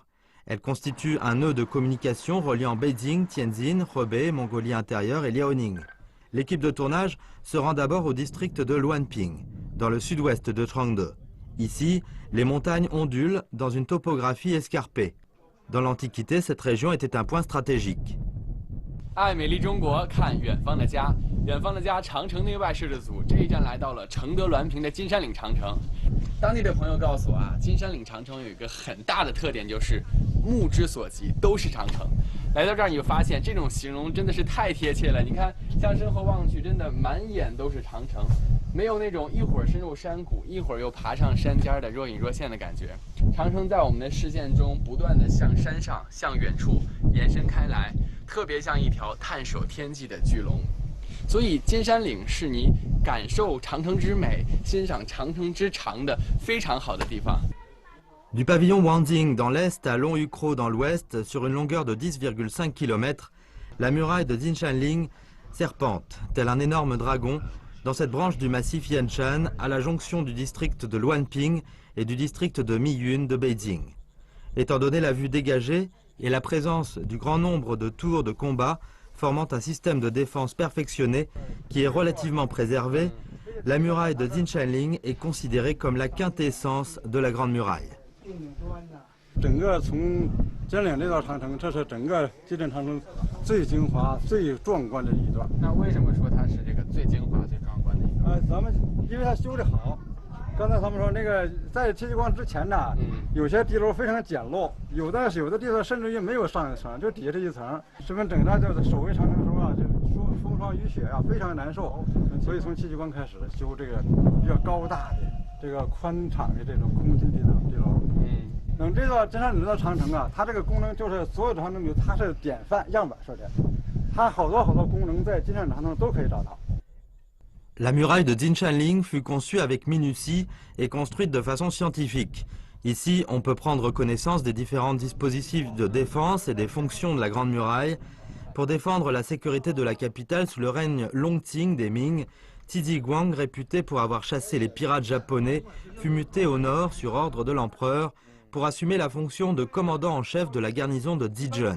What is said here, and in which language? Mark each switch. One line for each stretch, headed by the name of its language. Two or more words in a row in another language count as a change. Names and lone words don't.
French: Elle constitue un nœud de communication reliant Beijing, Tianjin, Hebei, Mongolie intérieure et Liaoning. L'équipe de tournage se rend d'abord au district de Luanping, dans le sud-ouest de Changde. Ici, les montagnes ondulent dans une topographie escarpée. Dans l'Antiquité, cette région était un point stratégique.
Chinese: 爱美丽中国，看远方的家。远方的家，长城内外摄制组这一站来到了承德滦平的金山岭长城。当地的朋友告诉我啊，金山岭长城有一个很大的特点，就是目之所及都是长城。来到这儿你就发现，这种形容真的是太贴切了。你看，向身后望去，真的满眼都是长城，没有那种一会儿深入山谷，一会儿又爬上山尖的若隐若现的感觉。长城在我们的视线中不断的向山上、向远处延伸开来。特别像一条探索天际的巨龙，所以金山岭是你感受长城之美、欣赏长城之长的非常好的地方。
French: Du pavillon Wanjing dans l'est à Longhucro dans l'ouest, sur une longueur de 10,5 km, la muraille de Jinshanling serpente, tel un énorme dragon, dans cette branche du massif Yanshan, à la jonction du district de Luanping et du district de Miyun de Beijing. Étant donné la vue dégagée, et la présence du grand nombre de tours de combat formant un système de défense perfectionné qui est relativement préservé, la muraille de Jinshanling est considérée comme la quintessence de la Grande Muraille.
Chinese: 整个从金岭这道长城，这是整个金山长城最精华、最壮观的一段。那为什么说它是这个最精华、最壮观的一段？咱们因为它修得好。刚才他们说那个在戚继光之前呢，有些地楼非常简陋，有的地方甚至于没有上一层，就底下这一层。十分整个就是守卫长城的时候啊，就风霜雨雪啊，非常难受。所以从戚继光开始修这个比较高大的、这个宽敞的这种空心地楼。等这座金山岭这座长城啊，它这个功能就是所有的长城里它是典范样板设计，它好多功能在金山岭长城都可以找到。
French: La muraille de Jinshanling fut conçue avec minutie et construite de façon scientifique. Ici, on peut prendre connaissance des différents dispositifs de défense et des fonctions de la Grande Muraille. Pour défendre la sécurité de la capitale sous le règne Longting des Ming, Zhiziguang, réputé pour avoir chassé les pirates japonais, fut muté au nord sur ordre de l'empereur pour assumer la fonction de commandant en chef de la garnison de Dijon.